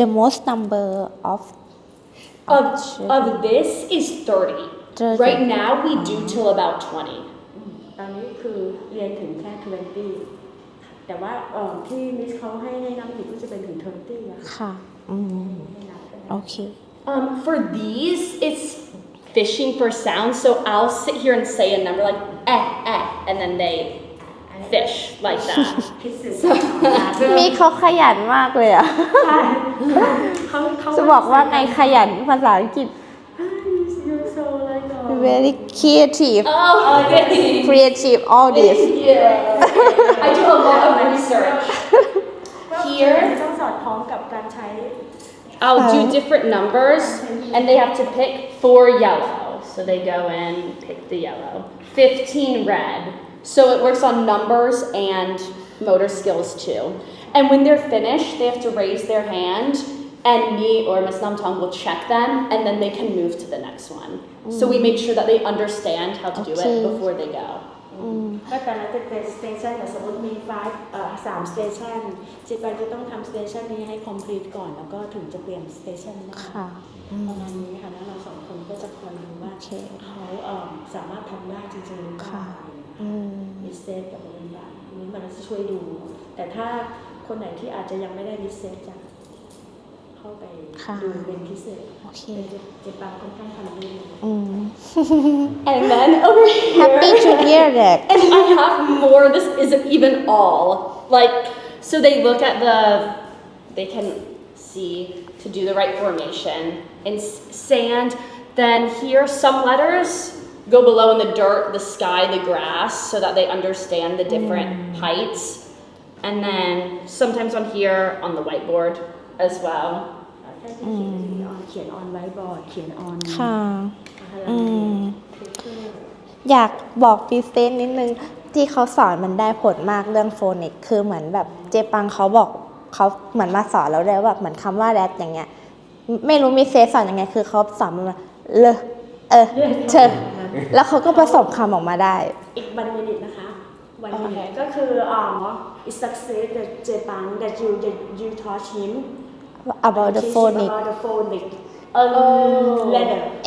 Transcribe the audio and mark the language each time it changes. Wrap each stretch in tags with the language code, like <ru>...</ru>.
<en>The most number of Of this is 30. Right now, we do till about 20.</en> <th>ตอนนี้คือเรียนถึงแค่20แต่ว่าที่มิสเขาให้นับอีกก็จะเป็นถึง30อะค่ะ โอเค</th> <en>For these, it's fishing for sound. So I'll sit here and say a number like and then they fish like that.</en> <th>มีเขาขยันมากเลยอะ ใช่เขา จะบอกว่าไงขยันภาษาอังกฤษ</th> <en>You're so like very creative Okay. creative all this I do a lot of research. Here,</en> <th>ต้องสอดคล้องกับการใช้</th> <en>I'll do different numbers, and they have to pick 4 yellow. So they go in, pick the yellow. 15 red. So it works on numbers and motor skills too. And when they're finished, they have to raise their hand, and me or Miss Namtong will check them, and then they can move to the next one. So we make sure that they understand how to do it before they go.</en> <th>ก็แต่ละสเตชันสมมติมี3สเตชันจิตไปจะต้องทำสเตชันนี้ให้ complete ก่อนแล้วก็ถึงจะเปลี่ยนสเตชันได้ประมาณนี้ค่ะแล้วเราสองคนก็จะคอยดูว่าเขาสามารถทำได้จริงๆหรือเปล่ามีเซตกับอะไรแบบนี้มันจะช่วยดู แต่ถ้าคนไหนที่อาจจะยังไม่ได้มีเซตจะเข้าไปดูเป็นพิเศษจิตปังค่อนข้างทำได้ดี</th> <en>And then over here, happy to hear that and I have more. This isn't even all. Like, so they look at they can see to do the right formation in sand. Then here, some letters go below in the dirt, the sky, the grass, so that they understand the different heights. And then sometimes on here on the whiteboard as well.</en> <th>เขียนออนไวท์บอร์ดเขียนออน ค่ะอยากบอกพรีเซนต์นิดนึงที่เขาสอนมันได้ผลมากเรื่องโฟนิกคือเหมือนแบบเจปังเขาบอก เขาเหมือนมาสอนเราเลยแบบเหมือนคำว่า that อย่างเงี้ยไม่รู้มีเซสสอนยังไงคือเขาสอนมาเลยเธอแล้วเขาก็ผสมคำออกมาได้</th> <en>อีก1 minute</en> <th>นะคะ</th> <en>1 minute ก็คือit success that Japan that you taught him about the teach him phonics about the phonics letter</en>